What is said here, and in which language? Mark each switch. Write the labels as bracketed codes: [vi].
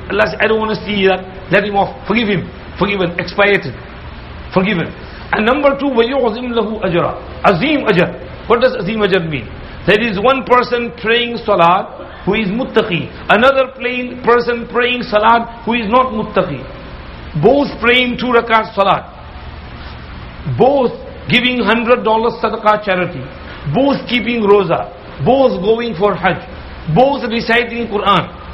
[en] Allah says, I don't want to see that, let him off, forgive him, forgiven, expiated, forgiven. And number 2, [ar] وَيُعْظِمْ لَهُ أَجْرًا. [en] Azim ajr. What does azim ajr mean? There is one person praying salat who is muttaqi, another person praying salat who is not muttaqi. Both praying 2 rakat salat, both giving $100 sadaqah charity, both keeping roza, both going for hajj, both reciting Quran.